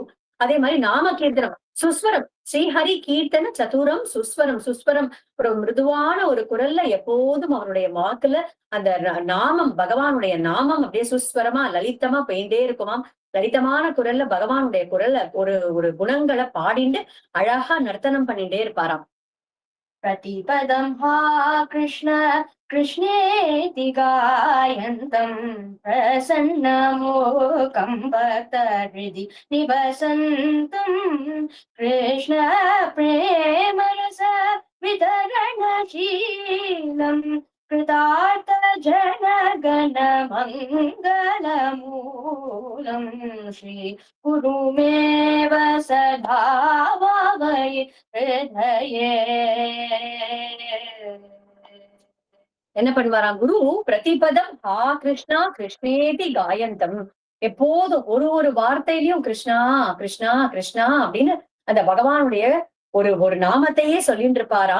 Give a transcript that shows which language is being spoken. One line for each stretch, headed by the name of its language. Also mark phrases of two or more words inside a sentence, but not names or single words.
Tamil: அதே மாதிரி நாம கீர்த்தனம் சுஸ்வரம், ஸ்ரீஹரி கீர்த்தன சதுரம் சுஸ்வரம், சுஸ்வரம் ஒரு மிருதுவான ஒரு குரல்ல எப்போதும் அவனுடைய வாக்குல அந்த நாமம் பகவானுடைய நாமம் அப்படியே சுஸ்வரமா லலிதமா போயிட்டே இருக்குமாம். லலிதமான குரல்ல பகவானுடைய குரல்ல ஒரு ஒரு குணங்களை பாடிண்டு அழகா நர்த்தனம் பண்ணிட்டே இருப்பாராம்.
Sanskrit: प्रतिपदं हा कृष्ण कृष्णेति गायन्तं प्रसन्नमोकं भक्तहृदि निवसन्तं कृष्ण प्रेमरस वितरणशीलं कृतार्थ जनगणमङ्गलमूलं श्री गुरुमेव सदा भावये हृदये.
Tamil: என்ன பண்ணுவாராம் குரு?
Sanskrit: प्रतिपदं हा कृष्ण कृष्णेति गायन्तं,
Tamil: எப்போதும் ஒரு ஒரு வார்த்தையிலையும் கிருஷ்ணா கிருஷ்ணா கிருஷ்ணா அப்படின்னு அந்த பகவானுடைய ஒரு ஒரு நாமத்தையே சொல்லிட்டு இருப்பாராம்.